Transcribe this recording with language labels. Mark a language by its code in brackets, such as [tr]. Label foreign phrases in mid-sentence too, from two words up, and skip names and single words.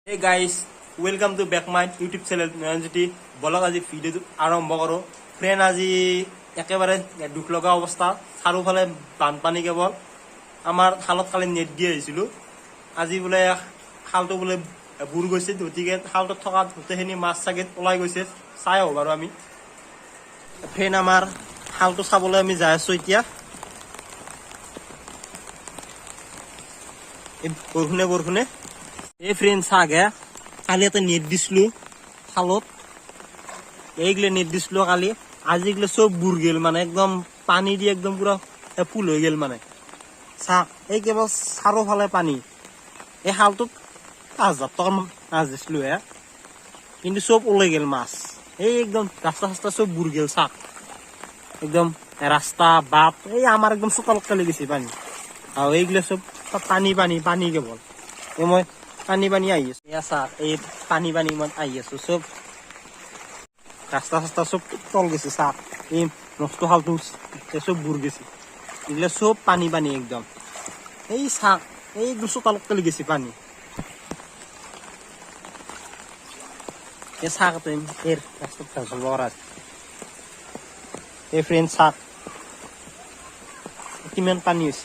[en] Hey guys, welcome to back my YouTube channel Naranjiti. [as] বলক আজি ভিডিওটো আৰম্ভ কৰো। ফ্ৰেন্ড আজি একেবাৰে দুখ লগা অৱস্থা, চাৰিওফালে বানপানী কেৱল। আমাৰ খালত কালি নেট দি আহিছিলো। আজি বোলে খালটো বোলে বুৰ গৈছে, গতিকে খালটোত থকা গোটেইখিনি মাছ চাগে ওলাই গৈছে। চাই আহো বাৰু আমি। ফ্ৰেন্ড আমাৰ খালটো চাবলৈ আমি যাই আছো এতিয়া। বৰষুণে এই ফ্ৰেন্ড চাগে কালি এটা নেট দিছিলো খালত, এইগুলো নেট দিছিলো কালি। [bn] আজি এগুলো সব বুর গেল, মানে একদম পানি দিয়ে একদম পুরো ফুল হয়ে গেল। [as] মানে চাক এই কেবল চারোফালে পানি। এই খালটোত 5,000 টাকা মাছ দিছিলো কিন্তু সব ওলাই গেল মাছ। [bn] এই একদম রাস্তা সব বুর গেল। [as] চাক একদম রাস্তা বাপ এই আমার একদম চোতালত কালি গেছে পানি। আর এইগুলো সব পানি কেবল। এই মই পানি আহি আছো। চাক এই পানি মই আহি আছো। সব রাস্তা সব তল গেছে। চাক এই নষ্ট খালটো সব বুর গেছে। এগুলো সব পানি একদম। এই চাক এই চোতালত কালি গেছে পানি। এই চাক এর রাস্তা এই ফ্রেন্ড চাক কিমান পানি হয়েছে।